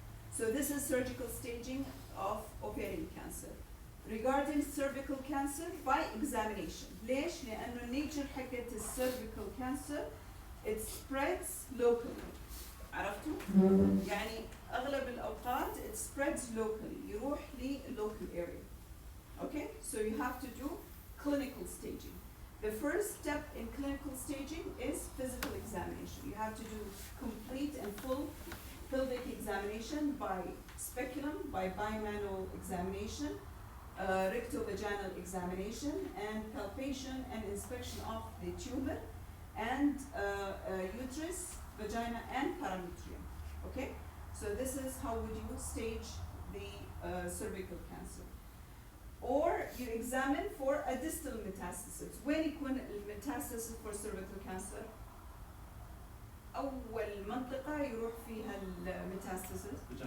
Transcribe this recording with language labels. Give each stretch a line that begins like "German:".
English: So this is surgical staging of ovarian cancer. Regarding cervical cancer, by examination.
Arabic: ليش؟ لأنه
English: nature
Arabic: حقت
English: cervical cancer it spreads locally.
Arabic: عرفتوا؟ يعني أغلب الأوقات
English: it spreads locally.
Arabic: يروح
English: local area. Okay? So you have to do clinical staging. The first step in clinical staging is physical examination. You have to do complete and full pelvic examination by speculum, by bimanual examination, rectovaginal examination, and palpation and inspection of the tumor and uterus, vagina, and parametrium. Okay? So this is how would you stage the cervical cancer. or you examine for a distal metastasis.
Arabic: وين يكون الميتاستاسيس
English: for cervical cancer؟
Arabic: أول منطقة يروح فيها الميتاستاسيس.